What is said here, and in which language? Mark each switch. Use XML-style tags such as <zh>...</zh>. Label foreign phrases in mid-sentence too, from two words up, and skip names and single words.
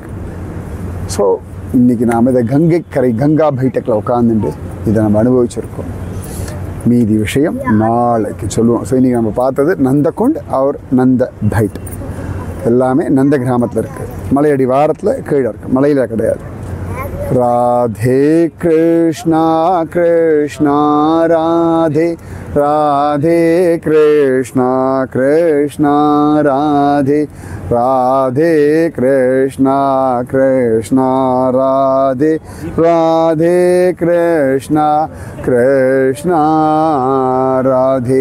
<ta>ஸோ இன்றைக்கி நாம் இதை கங்கா பைட்டக்கில் உட்காந்துட்டு இதை நம்ம அனுபவிச்சிருக்கோம். மீதி விஷயம் நாளைக்கு சொல்லுவோம். ஸோ இன்றைக்கி நம்ம பார்த்தது நந்தகுண்ட் அவர் நந்த பைட்டக். எல்லாமே நந்த கிராமத்தில் இருக்குது. மலையடி வாரத்தில் கீழே இருக்குது, மலையில் கிடையாது.</ta> <hi>राधे कृष्णा कृष्णा राधे राधे कृष्णा कृष्णा राधे राधे कृष्णा कृष्णा राधे राधे कृष्णा कृष्णा राधे।</hi>